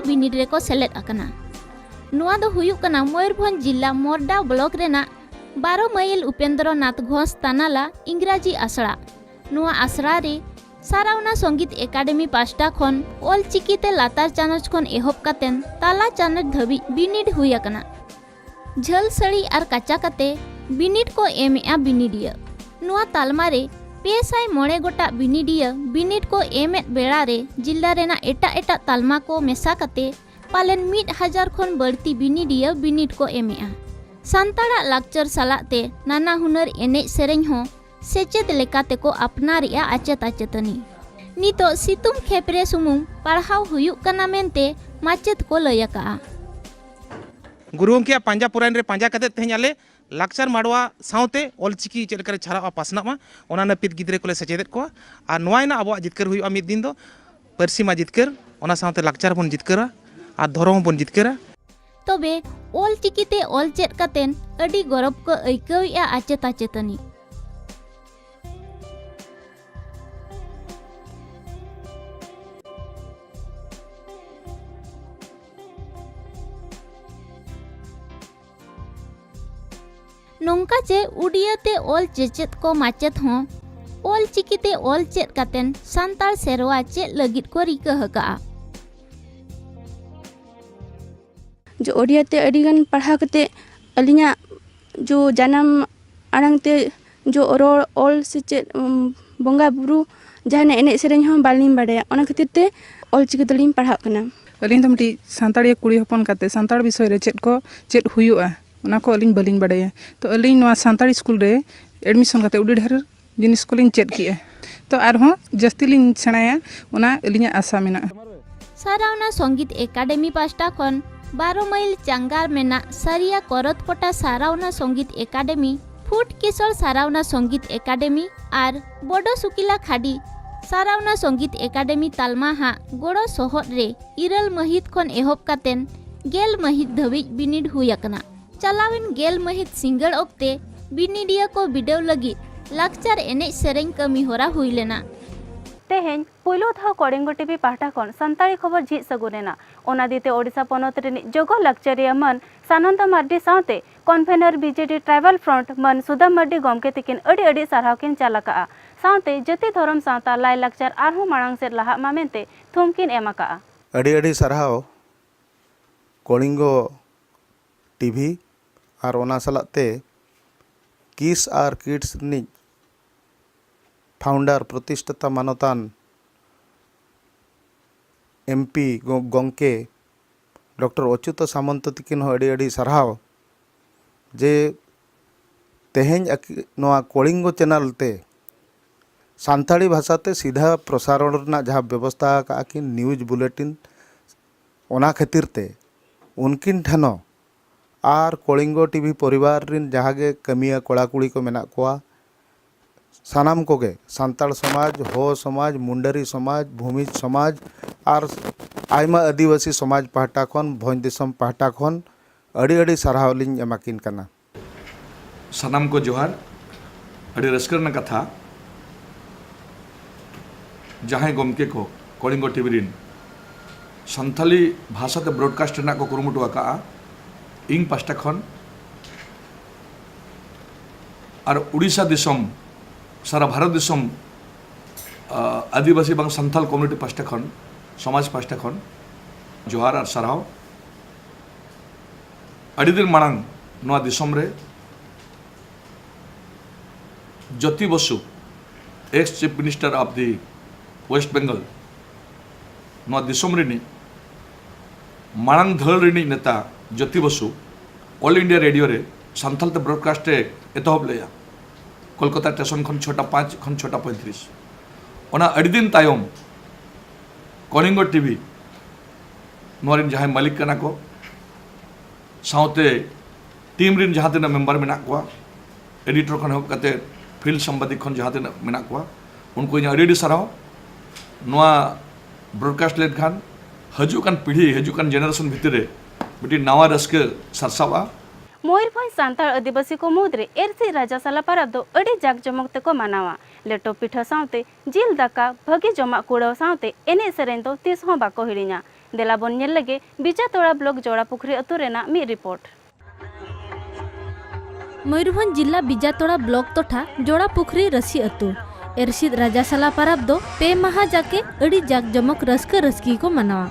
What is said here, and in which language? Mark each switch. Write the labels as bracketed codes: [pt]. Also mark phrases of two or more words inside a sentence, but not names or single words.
[sat] बिनिड रे को सेलेद आकाना नुआ दो हुयुक कना मयूरभंज जिला मोरडा ब्लॉक रेना 12 माइल उपेंद्र नाथ घोष तानाला इंग्राजी आसड़ा नुआ आसड़ा रे सारावना संगीत एकाडेमी पास्टा खन ओल चिकीते लातार चानच खन एहब कातेन ताला चानच धबिज बिनिड हुई आकाना झल सड़ी और काचा काते बिनिड को एमआ बिनिडिया नुआ तालमा रे 209 गोटा बिनिडिया बिनिड को एमेद बेड़ा रे जिला रेना एटा एटा तालमा को मेसा काते पालेन 1000 खन बर्ती बिनिडिया बिनिड को एमआ सान्ताड़ा लाकचर सालाते नाना हुनर एनेज सेरेñ हो सेचेद लेकाते को अपनारिया आचेत आचेतनी नितो सितुम खेपरे सुमुंग पढ़ाव हुयुक कना मेनते माचेत को लयका [hi] गुरुओं के [sat] पांजा पुरान रे पांजा कते तेहन आले लाकचार माडवा सावते ओलचिकी चेल करे छाड़ा पासनामा ओना नपित गिद्रे कोले सचेदेत को आ नोआयना अबो जितकर हुयुआ मिद दिन दो पार्सी मा जितकर ओना सावते लाकचार बन जितकरा आर धर्म बन जितकारा। तबे ऑल चिकीते ऑल चेद कातेन अडी गौरव को अइकवेआ आचेत आचेतनी। नोंका चे उड़ियाते ऑल चेचेत को माचेत हों ऑल चिकीते ऑल चेद कातेन सांताल सेरवा चेद लगित को रिका हका। जो ओडियाते अडिगन पढ़ा कते अलिया जो जन्म आड़ांगते जो रोड ऑल से चेद बंगा बुरु जहां एने सेरेñ हों बालिम बाड़ाया ओना खातिर ते ऑल चिकी तलिम पढ़ा कना। अलिन तो मिटी सांताड़ी कुड़ी हपन काते सांताड़ विषय रे चेद को चेद हुयुआ ओना को अलिन बालिन बाड़ाया तो अलिन नवा सांताड़ी स्कूल रे एडमिशन काते उडी ढेर जिनिस को लिन चेद किया तो आरहों जस्ती लिन सेणाया ओना अलिया आशा मेना। सारावना संगीत एकाडेमी पास्टा खन 12 माइल चांगार मेना सारिया करतकोटा सारावना संगीत एकाडेमी फुट किशोर सारावना संगीत एकाडेमी आर बड़ो सुकिला खाड़ी सारावना संगीत एकाडेमी तालमा हा गोड़ो सोहर रे 2 महित खन एहब कातेन 10 महित धबिज बिनिड हुई अकना। चलाविन 10 महित सिंगड़ ओक्ते बिनिडिया को बिडेव लगी लाक्चार एने सेरेñ कमी होरा हुई लेना। तेहें पुइलो था कलिंगो टीवी पाहटा खन संताली खबर झिज सगुनेना ओना दीते ओडिशा पनत रेनि जोगो लाक्चरिया मन सानंद मार्डी सावते [en] convener BJD tribal front [sat] मन सुदाम मार्डी गमके तिकिन अड़ी अड़ी सारहाव किन चालका सावते जति धरम सावता लाई लाक्चर आरहों मांग से लहा मा मेनते थुमकिन एमाका। अड़ी अड़ी सारहाव कलिंगो टीवी आर ओना सालाते किस आर किड्स नि फाउंडर प्रतिष्ठाता मानतान एमपी गंके डॉक्टर अच्युत सामंत तिकिन अड़ी अड़ी सारहाव जे तेहेñ नोआ कलिंगो चैनल ते सान्ताड़ी भाषाते [hi] सीधा प्रसारण [sat] रना जहाँ व्यवस्था का कि [en] news bulletin [sat] ओना खातिर ते उनकिन ठनो आर कलिंगो टीवी परिवार रिन जहाँगे कमिया कोड़ा कुड़ी को मेना कोआ सानाम कोगे सान्ताड़ समाज हो समाज मुंडरी समाज भूमिज समाज आर आयमा आदिवासी समाज पाहटा खन भोज दिसम पाहटा खन अड़ी अड़ी सारहाव लिन एमाकिन कना। सानाम को जोहार अड़ी रस्कर कथा जहाँ गमके को कलिंगो टीवी रिन सान्ताली भाषा ते ब्रॉडकास्ट को कुरुमुटु आका इंग पास्टा खन और उड़ीसा दिसम सारा भारत दिसम आदिवासी बांग [en] Santhal community [sat] पास्टा खन समाज पास्टा खन जोहार और साराव अड़ी दिन मांग नवा दिसम रे ज्योति बसु [en] ex chief minister of the West Bengal [sat] नवा दिसम रेनी मांग धल रेनी नेता ज्योति बसु ऑल इंडिया रेडियो रे सान्थाल ते ब्रॉडकास्ट एतहब लेया कोलकाता स्टेशन खन 6:05 खन 6:35 ओना अड़ी दिन तायम कलिंगो टीवी नोरिन जहाँ मालिक कना को साउते टीम रिन जहाँ तेना मेंबर मेना कोआ एडिटर खन होब कते फील्ड संवादिक खन जहाँ तेना मेना कोआ उनको इन अड़ी साराव नोआ ब्रॉडकास्ट लेट खान हजुकान पीढ़ी हजुकान जेनरेशन भितरे बिटी नवा रस्के सरसावा। मयूरभंज सांताल आदिवासी को मुद्रे एरसी राजासाला परब दो अड़ी जाक जमक तेको मानावा लेटो पिठा सावते जिल दाका भगी जमा कुड़ाव सावते एने सेरेñ दो तीस हों बाको हिड़िñा देला बोन नेल लगे बिजातोड़ा ब्लॉक जोड़ा पुखरी अतु रेना मी रिपोर्ट। मयूरभंज जिला बिजातोड़ा ब्लॉक तोठा जोड़ा पुखरी रसी अतु एरसी राजासाला परब दो पे माहा जाके अड़ी जाक जमक रस्का रस्की को मनावा।